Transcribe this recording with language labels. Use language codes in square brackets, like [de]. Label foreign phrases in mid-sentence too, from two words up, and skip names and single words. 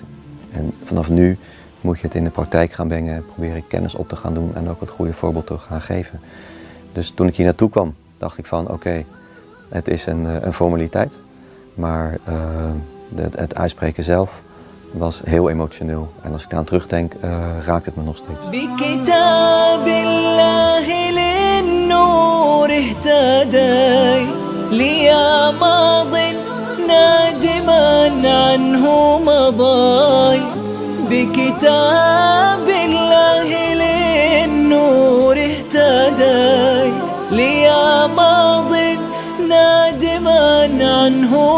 [nl] En vanaf nu moet je het in de praktijk gaan brengen, proberen kennis op te gaan doen en ook het goede voorbeeld te gaan geven. Dus toen ik hier naartoe kwam, dacht ik van oké, het is een formaliteit, maar het uitspreken zelf, was heel emotioneel. En als ik aan terugdenk, raakt het me nog steeds. [ar] بكتاب الله للنور اهتديت ليا ماض نادما عنه مضيت بكتاب الله للنور اهتديت ليا ماض نادما عنه